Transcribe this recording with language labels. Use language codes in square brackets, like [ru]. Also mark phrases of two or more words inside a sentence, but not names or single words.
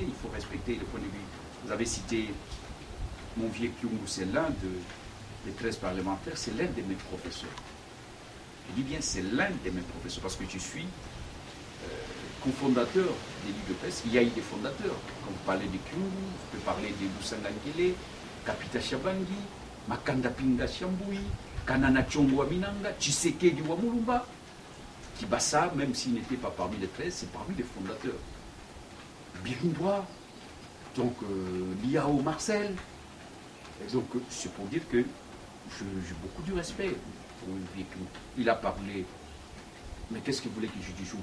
[fr] Il faut respecter le point de vue. Vous avez cité mon vieux Kyungu, c'est l'un des 13 parlementaires, c'est l'un de mes professeurs. Je dis bien, c'est l'un de mes professeurs, parce que je suis cofondateur des livres de presse. Il y a eu des fondateurs. Quand vous parlez de Kyungu, vous pouvez parler de Lusangangele, Kapita Shabangi, Makanda Pinga Shamboui, Kanana Chombo Aminanga, Tshisekedi Wamulumba. Kibassa, même s'il n'était pas parmi les 13, c'est parmi les fondateurs. Birindwa, donc Liao Marcel. Donc c'est pour dire que j'ai beaucoup de respect pour le véhicule. Il a parlé, mais qu'est-ce qu'il voulait que je dise?